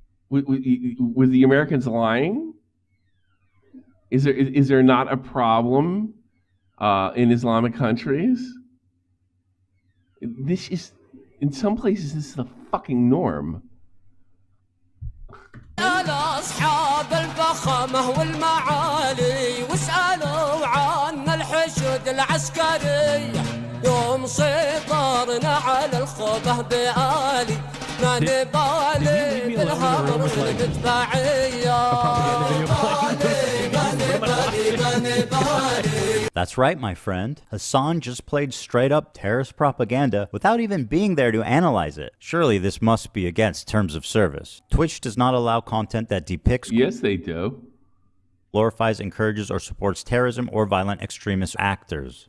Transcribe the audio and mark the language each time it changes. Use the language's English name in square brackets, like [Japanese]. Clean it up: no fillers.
[English] Were the Americans lying? Is there not a problem in Islamic countries? This is, in some places, this is the fucking norm. [Arabic] أصحاب الفخامة والمعالي واسألوا عن الحشود العسكري يوم سيطرنا على الخوبة بآلي ما نبالي بالهمر والمدفعية [English] That's right, my friend. Hasan just played straight-up terrorist propaganda without even being there to analyze it. Surely this must be against terms of service. Twitch does not allow content that depicts... Yes, they do. ...glorifies, encourages, or supports terrorism or violent extremist actors.